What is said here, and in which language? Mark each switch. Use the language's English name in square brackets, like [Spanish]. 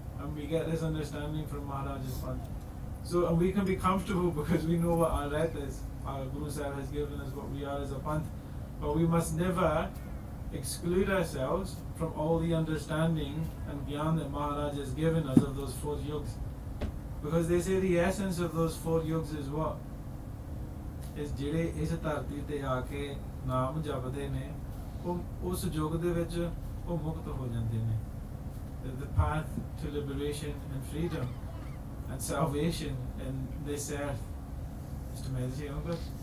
[English] And we get this understanding from Maharaj's Panth. So, and we can be comfortable because we know what our red is. Our Guru Sahib has given us what we are as a Panth. But we must never exclude ourselves from all the understanding and gyan that Maharaj has given us of those 4 yugas. Because they say the essence of those 4 yugas is what? Is [Punjabi] ਜਿਹੜੇ ਇਸ ਧਰਤੀ ਤੇ ਆ ਕੇ ਨਾਮ ਜਪਦੇ ਨੇ ਉਹ ਉਸ ਯੁਗ ਦੇ ਵਿੱਚ ਉਹ ਮੁਕਤ ਹੋ ਜਾਂਦੇ ਨੇ. [English] The path to liberation and freedom and salvation in this earth is to meditate on God.